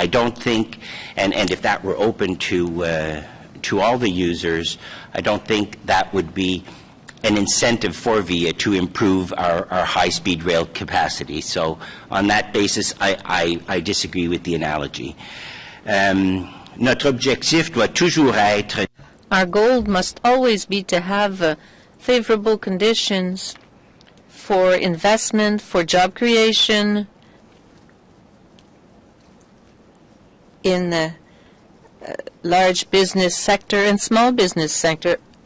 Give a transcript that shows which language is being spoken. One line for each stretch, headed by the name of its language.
English: I don't think, and if that were open to all the users, I don't think that would be an incentive for VIA to improve our high-speed rail capacity. So on that basis, I disagree with the analogy.
French: Notre objectif doit toujours être.
English: Our goal must always be to have favorable conditions for investment, for job creation in the large business sector and small business sector.